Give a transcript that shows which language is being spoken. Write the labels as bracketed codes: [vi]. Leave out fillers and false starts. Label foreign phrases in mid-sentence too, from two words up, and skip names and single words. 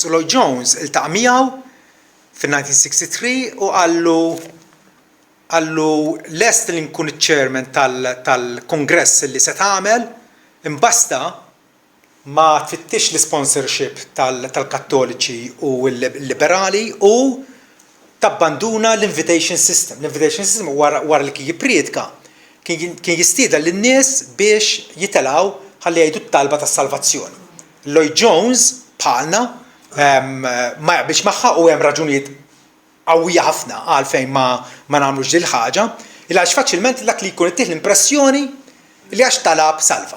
[mt] U Lloyd Jones iltaqa' miegħu fin-1963 u għallu lest li nkun iċ-chairman tal-kongress li se tagħmel imbasta ma tfittix l-sponsorship tal-Kattoliċi u l-Liberali u tabbanduna l- [en] invitation system. [mt] L- [en] invitation system [mt] wara li kien jippriedka kien jistieda lin-nies biex jitelgħu ħalli jgħidu t-talba tas-salvazzjoni. Lloyd Jones bħalna ma jaqbilx magħha u hemm raġunijiet qawwija ħafna għalfejn ma nagħmlux din il-ħaġa, illa għax faċilment dak li jkun ittieħ l-impressjoni li għax talab salva.